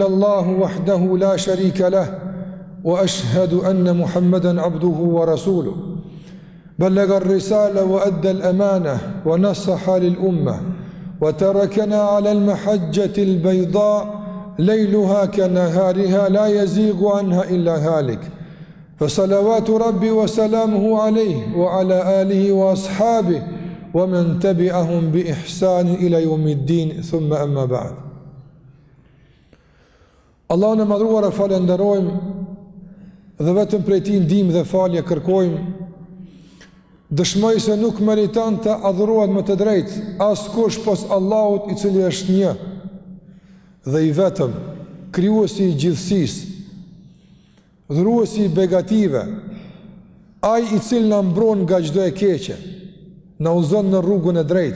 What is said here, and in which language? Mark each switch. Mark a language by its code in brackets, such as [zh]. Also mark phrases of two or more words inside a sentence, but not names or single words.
[ar] الله وحده لا شريك له وأشهد أن محمدا عبده ورسوله بلغ الرسالة وأدى الأمانة ونصح للأمة وتركنا على المحجة البيضاء ليلها كنهارها لا يزيغ عنها إلا هالك فصلوات ربي وسلامه عليه وعلى آله وأصحابه ومن تبعهم بإحسان إلى يوم الدين ثم أما بعد. [sq] Allah në madhruar e falenderojmë dhe vetëm prej Tij ndihmë dhe falje kërkojmë. Dëshmoj se nuk meriton të adhurohet më të drejtë askush pos Allahut i cili është një dhe i vetëm, krijuesi i gjithësisë, dhuruesi i begative, ai i cili na mbron nga çdo e keqe, na udhëzon në rrugën e drejtë.